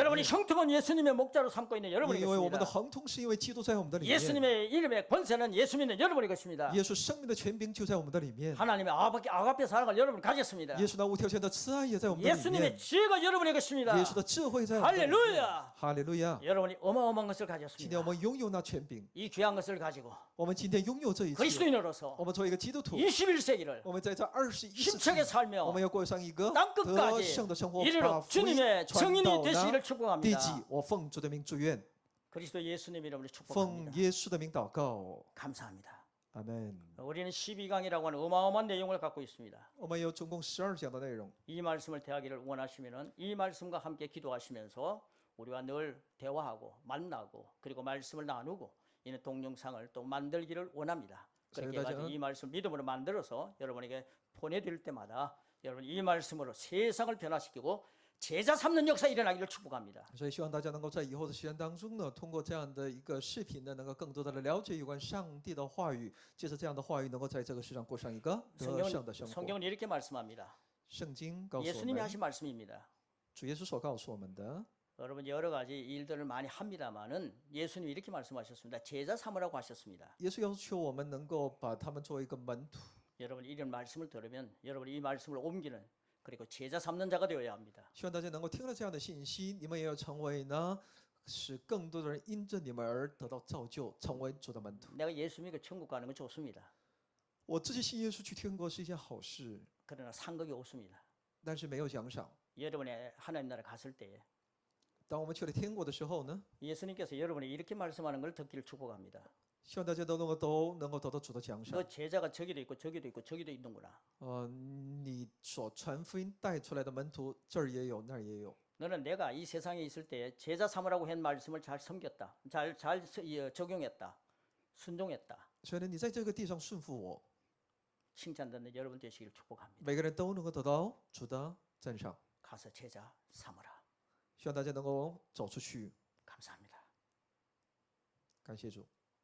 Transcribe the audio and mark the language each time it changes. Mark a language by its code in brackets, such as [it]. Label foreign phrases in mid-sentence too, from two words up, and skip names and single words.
[ko] 여러분이 [zh] 面。 [ko] 형통은 예수님의 목자로 삼고 있는 여러분의 [zh] 因为我们的 [ko] 것입니다. [zh] 亨通是因为基督在我们的里面， [ko] 예수님의 이름의 권세는 예수 믿는 여러분의 것입니다. [zh] 耶稣生命的权柄就在我们的里面， [ko] 하나님의 아가페 사랑을 여러분 가졌습니다. [zh] 耶稣那无条件的慈爱也在我们的里面， [ko] 예수님의 지혜가 여러분의 것입니다. [zh] 耶稣的智慧在我们的里面。 [ko] 할렐루야! [zh] 哈利路亚！ [ko] 여러분이 어마어마한 것을 [zh] 今天我 [ko] 가졌습니다. [zh] 们拥有那权柄， [ko] 이 귀한 것을 가지고 [zh] 我们今天拥有这一切。 [ko] 그리스도인으로서 [zh] 我们作为一个基督徒， [ko] 21세기를 [zh] 我们在这21世 [ko] 힘차게 [zh] 纪， [ko] 살며 [zh] 我们要过上一个 [ko] 땅 [zh] 得 [ko] 끝까지 [zh] 胜的生活， [ko] 이르러 [zh] 把福音 [ko] 주님의 [zh] 传 [ko] 증인이 [zh] 到 [ko] 되시기를 [zh] 那地 [ko] 축복합니다. [zh] 极。我奉主的名祝愿， [ko] 그리스도 예수님 이름으로 [zh] 奉 [ko] 축복합니다. [zh] 耶稣的名祷告， [ko] 감사합니다. [zh] 阿门。 [ko] 우리는 12강이라고 하는 어마어마한 내용을 갖고 있습니다. [zh] 我们有总共12讲的内容， [ko] 이 말씀을 대하기를 원하시면은 이 말씀과 함께 기도하시면서 우리와 늘 대화하고 만나고 그리고 말씀을 나누고 이는 동영상을 또 만들기를 원합니다. 그렇게 해가지고 이 말씀 믿음으로 만들어서 여러분에게 보내드릴 때마다 여러분 이 말씀으로 세상을 변화시키고 제자 삼는 역사 일어나기를 축복합니다. [zh] 所以希望大家能够在以后的时间当中呢，通过这样的一个视频呢，能够更多的来了解有关上帝的话语，借着这样的话语，能够在这个世上过上一个得胜的生活。 [ko] 성경은 이렇게 말씀합니다. [zh] 圣经告诉我 [ko] 예수님이 [zh] 们， [ko] 하신 말씀입니다. [zh] 主耶稣所告诉我们的， [ko] 여러분 여러 가지 일들을 많이 합니다만은 예수님이 이렇게 말씀하셨습니다. 제자 삼으라고 하셨습니다. [zh] 耶稣要求我们能够把他们作为一个门徒。 [ko] 여러분 이런 말씀을 들으면 여러분이 이 말씀을 옮기는 그리고 제자 삼는 자가 되어야 합니다. [zh] 希望大家能够听了这样的信息，你们也要成为呢，使更多的人因着你们而得到造就，成为主的门徒。 [ko] 내가 예수 믿고 천국 가는 건 좋습니다. [zh] 我自己信耶稣去天国是一件好事， [ko] 그러나 상급이 없습니다. [zh] 但是没有奖赏。 [ko] 여러분이 하나님 나라 갔을 때 [zh] 当我们去了天国的时候呢， [ko] 예수님께서 여러분이 이렇게 말씀하는 걸 듣기를 축복합니다. [zh] 希望大家都能够得到主的奖赏 [ko] 너 。 제자가 저기도 있고 저기도 있고 저기도 있는구나. [zh] 你所传福音带出来的门徒，这儿也有，那儿也有。 [ko] 너는 내가 이 세상에 있을 때 제자 삼으라고 한 말씀을 잘 섬겼다. 잘 적용했다. 순종했다. [zh] 所以呢，你在这个地上顺服我， [ko] 칭찬 듣는 여러분 되시기를 축복합니다. [zh] 每个人都能够得到主的赞赏。 [ko] 가서 제자 삼으라. [zh] 希望大家能够走出去， [ko] 감사합니다. [zh] 感谢主。